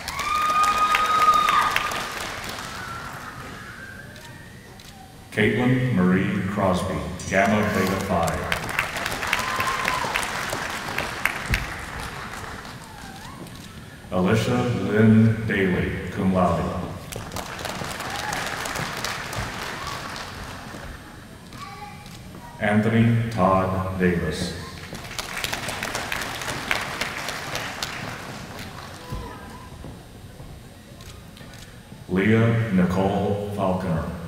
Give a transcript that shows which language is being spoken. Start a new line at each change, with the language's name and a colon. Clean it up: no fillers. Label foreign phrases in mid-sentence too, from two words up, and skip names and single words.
English: Caitlin Marie Crosby, Gamma Beta Phi. Alicia Lynn Daly,
Latin: cum laude.
English: Anthony Todd Davis. Leah Nicole Falconer.